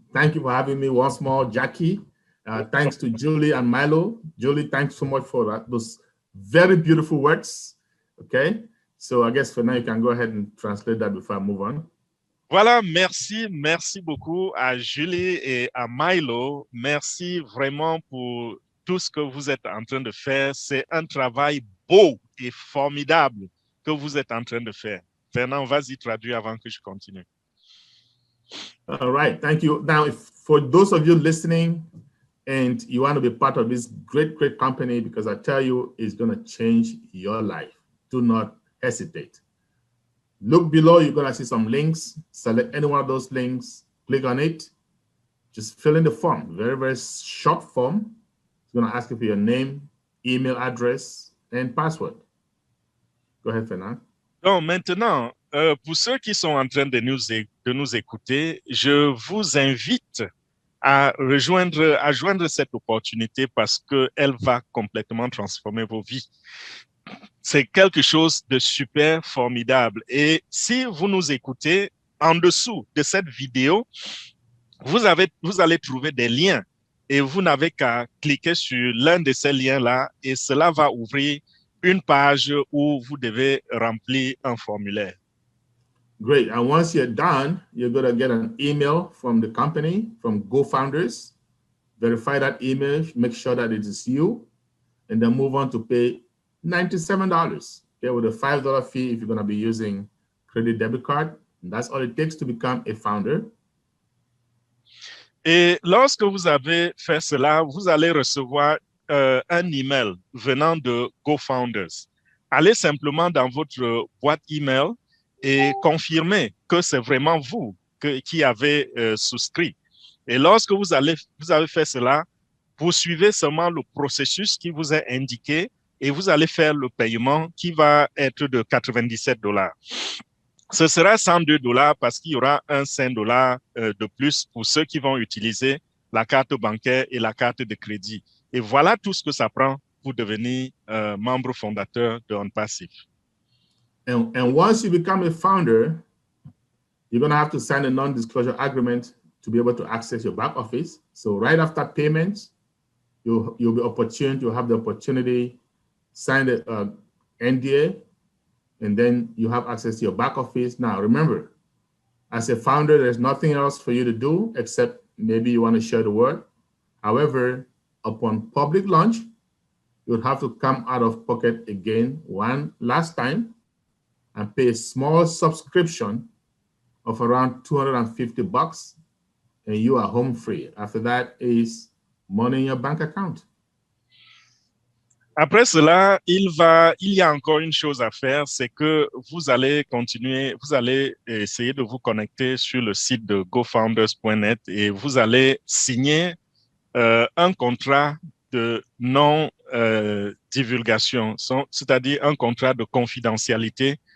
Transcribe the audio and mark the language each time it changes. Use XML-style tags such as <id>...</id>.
<en>Thank you for having me once more, Jackie. Thanks to Julie and Milo. Julie, thanks so much for that. Those very beautiful words. Okay. So I guess for now, you can go ahead and translate that before I move on.</en> <fr>Voilà, merci beaucoup à Julie et à Milo. Merci vraiment pour tout ce que vous êtes en train de faire. C'est un travail beau et formidable que vous êtes en train de faire. Fernand, vas-y traduire avant que je continue.</fr> <en>All right, thank you. Now, for those of you listening and you want to be part of this great company, because I tell you, it's going to change your life. Do not hesitate. Look below, you're going to see some links. Select any one of those links, click on it. Just fill in the form, very, very short form. It's going to ask you for your name, email address, and password. Go ahead, Fernand.</en> <fr>Donc maintenant, pour ceux qui sont en train de nous écouter, je vous invite à joindre cette opportunité parce qu'elle va complètement transformer vos vies. C'est quelque chose de super formidable. Et si vous nous écoutez, en dessous de cette vidéo, vous allez trouver des liens et vous n'avez qu'à cliquer sur l'un de ces liens-là et cela va ouvrir une page où vous devez remplir un formulaire.</fr> <en>Great. And once you're done, you're going to get an email from the company, from GoFounders. Verify that email, make sure that it is you, and then move on to pay $97, okay, with a $5 fee if you're going to be using credit debit card. And that's all it takes to become a founder.</en> <fr>Et lorsque vous avez fait cela, vous allez recevoir un email venant de GoFounders. Allez simplement dans votre boîte email et confirmez que c'est vraiment vous qui avez souscrit. Et lorsque vous avez fait cela, poursuivez seulement le processus qui vous est indiqué et vous allez faire le paiement qui va être de $97. Ce sera $102 parce qu'il y aura un $5 de plus pour ceux qui vont utiliser la carte bancaire et la carte de crédit. Et voilà tout ce que ça prend pour devenir membre fondateur de Onpassive.</fr> <en>And once you become a founder, you're going to have to sign a non-disclosure agreement to be able to access your back office. So right after payment, you'll have the opportunity sign the NDA, and then you have access to your back office. Now, remember, as a founder, there's nothing else for you to do except maybe you want to share the word. However, upon public launch, you'll have to come out of pocket again one last time and pay a small subscription of around $250, and you are home free. After that is money in your bank account.</en> <fr>Après cela, il y a encore une chose à faire, c'est que vous allez essayer de vous connecter sur le site de gofounders.net et vous allez signer un contrat de non-divulgation, c'est-à-dire un contrat de confidentialité.</fr>